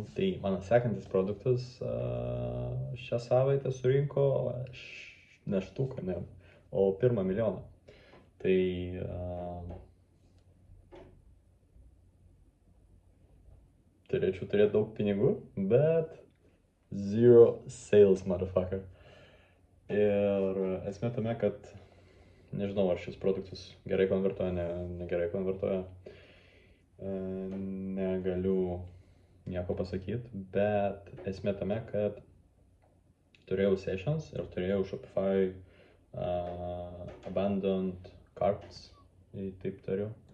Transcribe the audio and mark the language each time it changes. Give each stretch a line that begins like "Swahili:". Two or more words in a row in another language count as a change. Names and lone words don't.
Lithuanian: Tai mano sekantis produktas šią savaitę surinko ne štuką, o 1 milijoną. Tai turėčiau turėti daug pinigų, bet
English: zero sales,
Lithuanian: motherfucker. Ir esmė tame, kad nežinau, ar šis produktas gerai konvertuoja, negerai konvertuoja. Negaliu nieko pasakyti, bet esmė tame, kad turėjau sessions ir turėjau Shopify
English: abandoned carts,
Lithuanian: jei taip tariu.